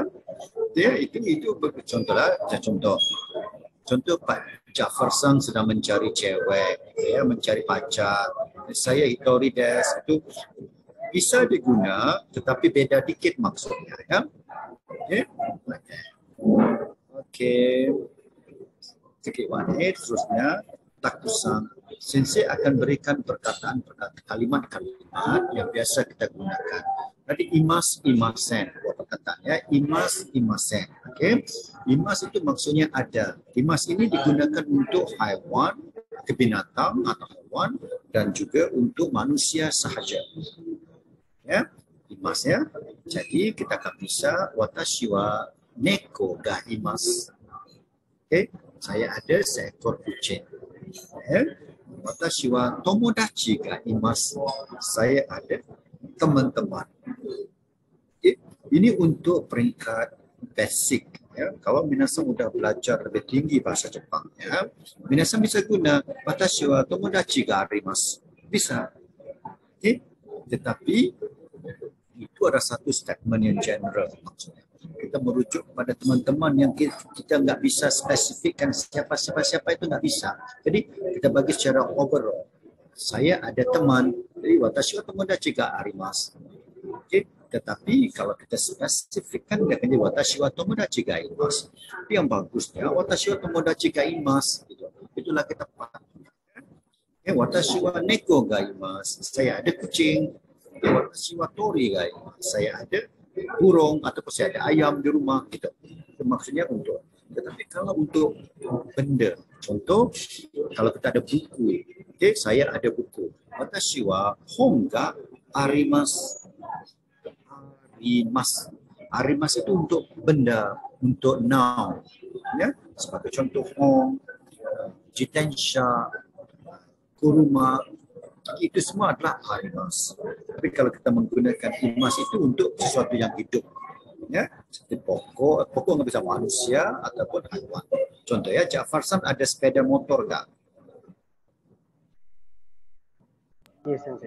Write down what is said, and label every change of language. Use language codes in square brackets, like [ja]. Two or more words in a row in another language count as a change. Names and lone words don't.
[id] Ya, itu contoh Pak Jafar-san sedang mencari cewek, ya, mencari pacar. Saya [ja] 一人 です [id] itu bisa diguna, tetapi beda dikit maksudnya ya. Oke. Terusnya takusan. Sensei akan berikan perkataan-perkataan kalimat-kalimat yang biasa kita gunakan. Tadi imasen, perkataannya imasen. Oke. Imas itu maksudnya ada. Imas ini digunakan untuk haiwan, binatang atau hewan, dan juga untuk manusia sahaja. Ya, imas ya. Jadi kita akan bisa [ja] 私 は 猫 が います. [id] Oke, saya ada seekor kucing. Ya. [ja] 私 は 友達 が います. [id] Saya ada teman-teman. Okay. Ini untuk peringkat basic. Ya. Kalau minasan sudah belajar lebih tinggi bahasa Jepang, ya, minasan bisa guna [ja] 私 は 友達 が あります. [id] Bisa. Okay. Tetapi itu ada satu statement yang general maksudnya. Kita merujuk kepada teman-teman yang kita nggak bisa spesifikkan siapa itu nggak bisa. Jadi kita bagi secara overall. Saya ada teman, jadi [ja] 私 は 友達 が あります. [id] Okay. Tetapi kalau kita spesifikkan dia akan jadi [ja] 私 は 友達 が います. [id] Tapi yang bagusnya [ja] 私 は 友達 が います. [id] Gitu. Itulah kita pakai. [ja] Okay. 私 は 猫 が います. [id] Saya ada kucing. [ja] 私 は 鳥 が います. [id] Saya ada burung ataupun saya ada ayam di rumah gitu. Itu maksudnya untuk. Tetapi kalau untuk benda, contoh kalau kita ada buku, okay, saya ada buku. [ja] 私 は 本 が あります. [id] Arimasu itu untuk benda, untuk noun. Ya, sebagai contoh hon, jitensha, kuruma, itu semua adalah arimasu. Tapi kalau kita menggunakan imas itu untuk sesuatu yang hidup, ya, seperti pokok nggak bisa manusia ataupun haiwan. Contoh ya, Jafar-san ada sepeda motor nggak? Yes, Sensei.